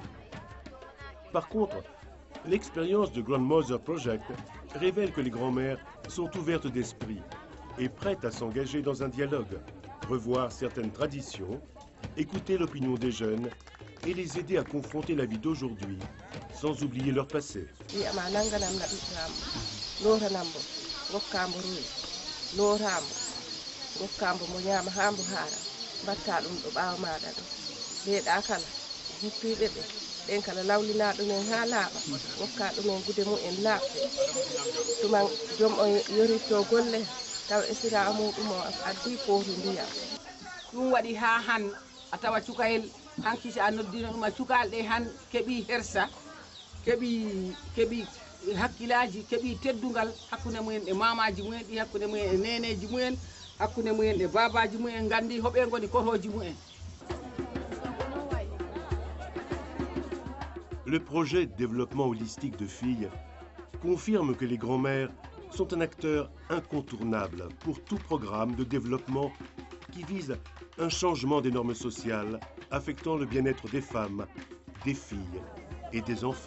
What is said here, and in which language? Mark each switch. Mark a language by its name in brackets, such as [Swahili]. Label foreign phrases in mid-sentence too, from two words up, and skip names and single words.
[French] Par contre, l'expérience de Grandmother Project révèle que les grand-mères sont ouvertes d'esprit et prêtes à s'engager dans un dialogue, revoir certaines traditions, écouter l'opinion des jeunes et les aider à confronter la vie d'aujourd'hui sans oublier leur passé. [Fula] ɗen kala lawlina ɗumen ha laaɓa wokka ɗumen gude mumen laaɓde ɗuman joom o yoritto golle taw esira muɗum o addi kooti ndiyam ɗum waɗi ha han a tawa cukayel hanki si a noddino ɗum a cukalɗe han keeɓi hersa keeɓi hakkillaji keeɓi teddugal hakkude mumen e mamaji mumen ɗi hakkude mumen e neneji mumen hakkude mumen e babaji mumen gandi hoɓe goni kotoji mumen. [French] Le projet de développement holistique de filles confirme que les grands-mères sont un acteur incontournable pour tout programme de développement qui vise Un changement des normes sociales affectant le bien-être des femmes, des filles et des enfants.